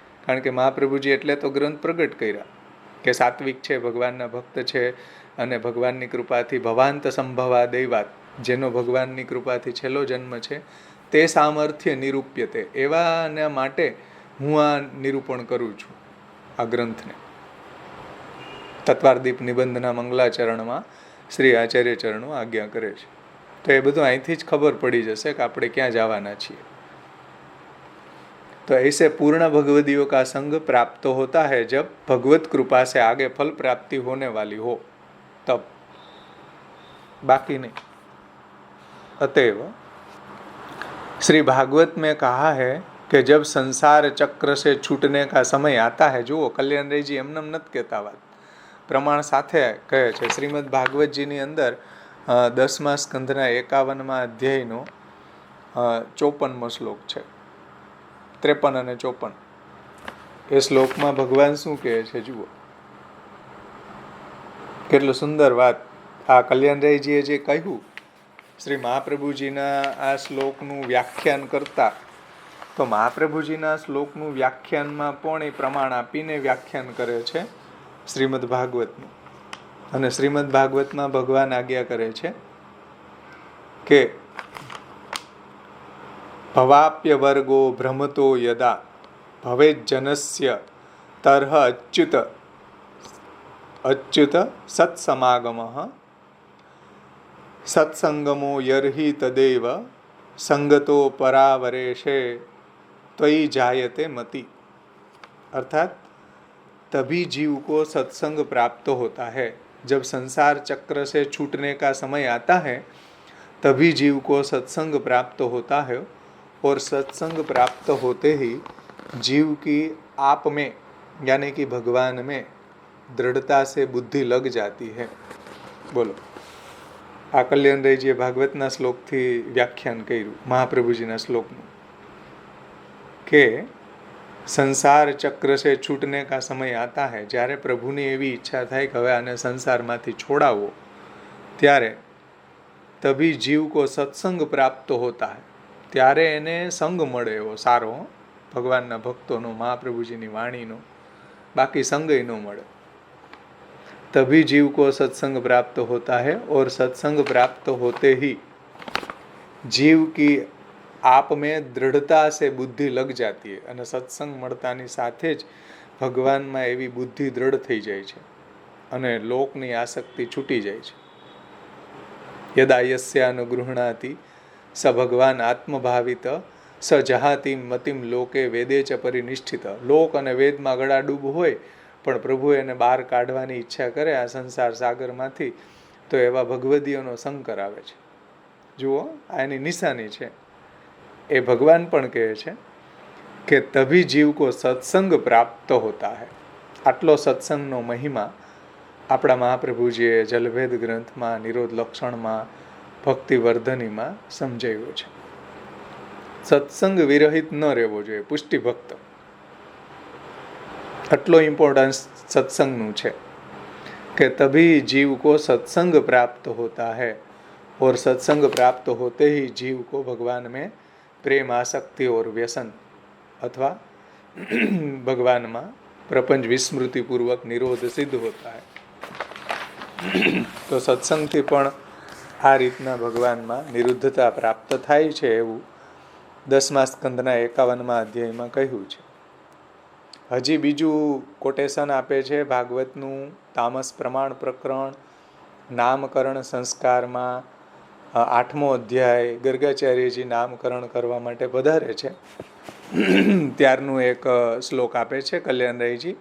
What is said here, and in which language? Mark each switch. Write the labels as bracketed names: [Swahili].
[Gujarati] કારણ કે મહાપ્રભુજી એટલે તો ગ્રંથ પ્રગટ કર્યા કે સાત્વિક છે, ભગવાનના ભક્ત છે, અને ભગવાનની કૃપાથી [Sanskrit] ભવાંત સંભવા દૈવાત, [Gujarati] જેનો ભગવાનની કૃપાથી છેલ્લો જન્મ છે, તે સામર્થ્ય નિરૂપ્યતે. એવાના માટે હું આ નિરૂપણ કરું છું આ ગ્રંથને. તત્વારદીપ નિબંધના મંગલાચરણમાં શ્રી આચાર્ય ચરણો આજ્ઞા કરે છે. તો એ બધું અહીંથી જ ખબર પડી જશે કે આપણે ક્યાં જવાના છીએ. [Hindi] तो ऐसे पूर्ण भगवदियों का संग प्राप्त होता है जब भगवत कृपा से आगे फल प्राप्ति होने वाली हो तब, बाकी नहीं. अतएव श्री भागवत में कहा है कि जब संसार चक्र से छूटने का समय आता है, [Gujarati] જુઓ કલ્યાણરાયજી એમને નથી કહેતા, વાત પ્રમાણ સાથે કહે છે. શ્રીમદ ભાગવતજીની અંદર 10મા સ્કંધના 51મા અધ્યાયનો 54મો શ્લોક છે, 53 અને 54. એ શ્લોકમાં ભગવાન શું કહે છે જુઓ. કેટલું સુંદર વાત આ કલ્યાણરાયજીએ જે કહ્યું શ્રી મહાપ્રભુજીના આ શ્લોકનું વ્યાખ્યાન કરતા, તો મહાપ્રભુજીના શ્લોકનું વ્યાખ્યાનમાં પણ એ પ્રમાણ આપીને વ્યાખ્યાન કરે છે શ્રીમદ ભાગવતનું. અને શ્રીમદ ભાગવતમાં ભગવાન આજ્ઞા કરે છે કે [Sanskrit] ભવાપ્ય વર્ગો ભ્રમતો યદા ભવેત જનસ્ય તર્હ અચ્યુત સત્સમાગમઃ સત્સંગમો યર્હિ તદેવ સંગતો परावरेशे त्वयि जायते मति. [Hindi] अर्थात तभी जीव को सत्संग प्राप्त होता है. जब संसार चक्र से छूटने का समय आता है तभी जीव को सत्संग प्राप्त होता है और सत्संग प्राप्त होते ही जीव की आप में यानी कि भगवान में दृढ़ता से बुद्धि लग जाती है. बोलो, [Gujarati] આ કલ્યાણરાયજીએ ભાગવતના શ્લોકથી વ્યાખ્યાન કર્યું મહાપ્રભુજીના શ્લોકનું કે [Hindi] સંસાર ચક્ર સે છૂટને કા સમય આતા હૈ, [Gujarati] જ્યારે પ્રભુની એવી ઈચ્છા થાય કે હવે આને સંસારમાંથી છોડાવો, ત્યારે [Hindi] તભી જીવ કો સત્સંગ પ્રાપ્ત હોતા હૈ, [Gujarati] ત્યારે એને સંગ મળે એવો સારો ભગવાનના ભક્તોનો, મહાપ્રભુજીની વાણીનો, બાકી સંગય ન મળે. [Hindi] तभी जीव को सत्संग प्राप्त होता है और सत्संग प्राप्त होते ही जीव की आप में दृढ़ता से बुद्धि लग जाती है. [Gujarati] અને સત્સંગ મળતાની સાથે જ ભગવાનમાં એવી બુદ્ધિ દૃઢ થઈ જાય છે અને લોકની આસક્તિ છૂટી જાય છે. [Sanskrit] યદા યસ્યાનુગૃહણાતિ સ ભગવાન આત્મભાવિત સ જહાતિ મતિમ લોકે વેદે ચ પરિનિષ્ઠિત. [Gujarati] લોક અને વેદમાં ગળાડૂબ હોય પણ પ્રભુ એને બહાર કાઢવાની ઈચ્છા કરે આ સંસાર સાગરમાંથી, તો એવા ભગવદીઓનો સંગ કરાવે છે. જુઓ, આ એની નિશાની છે. એ ભગવાન પણ કહે છે કે [Hindi] તભી જીવ કો સત્સંગ પ્રાપ્ત હોતા હૈ. [Gujarati] આટલો સત્સંગનો મહિમા આપણા મહાપ્રભુજીએ જલભેદ ગ્રંથમાં, નિરોધ લક્ષણમાં, ભક્તિવર્ધનીમાં સમજાવ્યો છે. સત્સંગ વિરહિત ન રહેવો જોઈએ, પુષ્ટિ ભક્ત. આટલો ઇમ્પોર્ટન્સ સત્સંગનું છે કે [Hindi] તભી જીવ કો સત્સંગ પ્રાપ્ત હોતા है और सत्संग प्राप्त होते ही जीव को भगवान में प्रेम आसक्ति और व्यसन अथवा भगवान में प्रपंच विस्मृति पूर्वक निरोध सिद्ध होता है. [Gujarati] તો સત્સંગથી પણ આ રીતના ભગવાનમાં નિરુદ્ધતા પ્રાપ્ત થાય છે એવું 10મા સ્કંદના 51મા અધ્યાયમાં કહ્યું છે. હજી બીજું કોટેશન આપે છે ભાગવતનું તામસ પ્રમાણ પ્રકરણ નામકરણ સંસ્કારમાં 8મો અધ્યાય ગર્ગાચાર્યજી નામકરણ કરવા માટે પધારે છે ત્યારનું એક શ્લોક આપે છે કલ્યાણરાયજી.